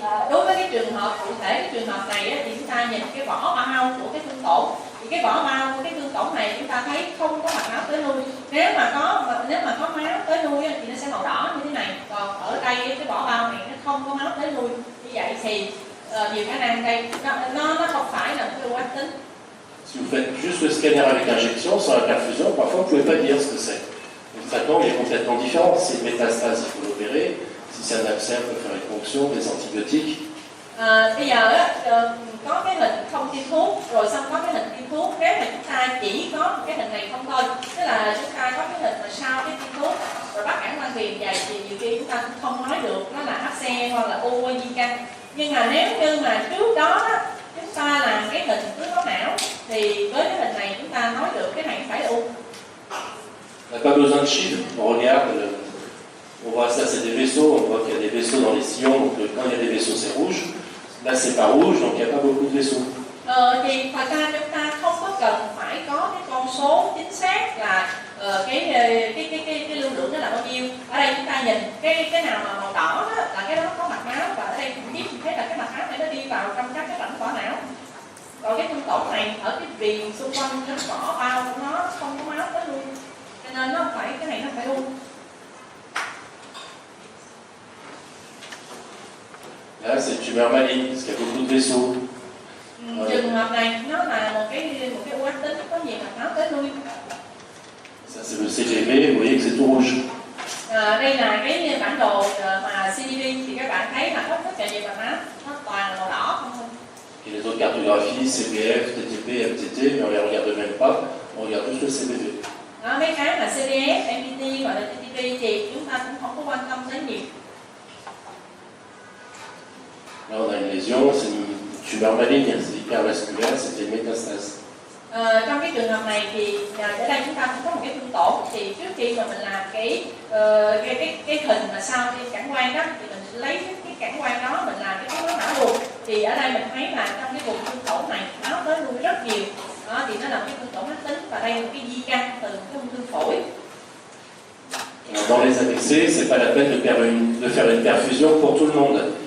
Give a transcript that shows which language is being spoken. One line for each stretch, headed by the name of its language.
Vietnamese: Đối với cái trường hợp cụ thể, cái trường hợp này thì chúng ta nhìn cái vỏ bao của cái thương tổn, thì cái vỏ bao của cái thương tổn này chúng ta thấy không có mạch máu tới nuôi. Nếu mà có máu tới nuôi thì nó sẽ màu đỏ như thế này. Còn ở đây cái vỏ bao này nó không có máu tới nuôi, như vậy thì nhiều khả năng đây nó không phải là một cái u ác tính.
French: Si vous faites juste le scanner avec injection, sans la perfusion, parfois vous ne pouvez pas dire ce que c'est. Le traitement est complètement différent. Si c'est une métastase, il faut l'opérer. Si c'est un abcès, on peut faire une ponction, des antibiotiques.
Vietnamese: Bây giờ có cái hình không tiêm thuốc, rồi xong có cái hình tiêm thuốc. Nếu mà chúng ta chỉ có một cái hình này không thôi, tức là chúng ta có cái hình mà sau cái tiêm thuốc, rồi bắt cản quang viền dày, thì nhiều khi chúng ta cũng không nói được nó là áp xe hoặc là u hay di căn. Nhưng mà nếu như mà trước đó chúng ta làm cái hình tưới máu não, thì với cái hình này chúng ta nói được cái này phải là u.
French: On n'a pas besoin de chiffres, on regarde, on voit ça c'est des vaisseaux, on voit qu'il y a des vaisseaux dans les sillons, donc quand il y a des vaisseaux c'est rouge, là c'est pas rouge, donc il n'y a pas beaucoup de vaisseaux.
Vietnamese: Thì thật ra chúng ta không có cần phải có cái con số chính xác là cái lưu lượng nó là bao nhiêu. Ở đây chúng ta nhìn cái nào mà màu đỏ đó, là cái đó có mạch máu, và ở đây cũng biết thấy là cái mạch máu này nó đi vào trong các cái rãnh vỏ não. Còn cái thương tổn này ở cái viền xung quanh cái vỏ bao của nó không có máu tới luôn, cho nên nó phải cái này nó phải u.
French: Là c'est une tumeur maligne, parce qu'il y a beaucoup de vaisseaux.
Vietnamese: Trường hợp này nó là một cái u ác tính có nhiều mạch máu tới nuôi.
French: Ça c'est le CGV, vous voyez que c'est tout rouge.
Vietnamese: Đây là cái bản đồ mà CDV, thì các bạn thấy là rất là nhiều mạch máu, nó toàn là màu đỏ không thôi.
French: Et les autres cartographies, CPF, TTP, MTT, mais on les regarde même pas, on regarde juste le CPV.
Vietnamese: Mấy cái mà CDF, MTT hoặc là TTP thì chúng ta cũng không có quan tâm đến nhiều.
French: Là on a une lésion, c'est une tumeur maligne, c'est hypervasculaire, c'était une métastase.
Vietnamese: Trong cái trường hợp này thì ở đây chúng ta cũng có một cái thương tổn, thì trước khi mà mình làm cái hình mà sau cái cản quang đó, thì mình lấy cái cản quang đó mình làm cái máu não luôn. Thì ở đây mình thấy là trong cái vùng thương tổn này máu tới nuôi rất nhiều. Đó, thì nó là cái thương tổn ác tính, và đây là một cái di căn từ cái ung thư phổi.
French: Dans les AVC, c'est pas la peine de faire une perfusion pour tout le monde.